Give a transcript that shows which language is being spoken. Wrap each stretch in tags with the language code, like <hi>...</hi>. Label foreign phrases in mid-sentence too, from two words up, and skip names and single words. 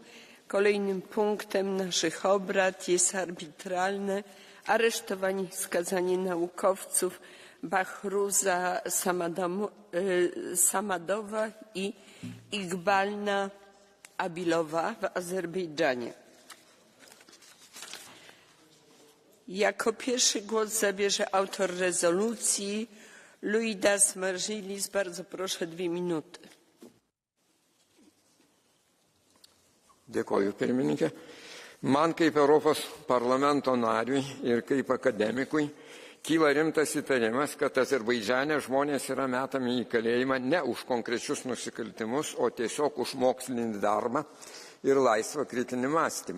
<pl>Kolejnym punktem naszych obrad jest arbitralne aresztowanie i skazanie naukowców Bahruza, Samadowa i Igbala Abilowa w Azerbejdżanie. Jako pierwszy głos zabierze autor rezolucji Luidas Maržilis. Bardzo proszę, 2 minuty.</pl> <lt>Dėkoju, pirmininkė. Man kaip Europos parlamento nariui ir kaip akademikui kyla rimtas įtarimas, kad Azerbaidžane žmonės yra metami į kalėjimą ne už konkrečius nusikaltimus, o tiesiog už mokslinį darbą ir laisvą kritinį mąstymą.</lt>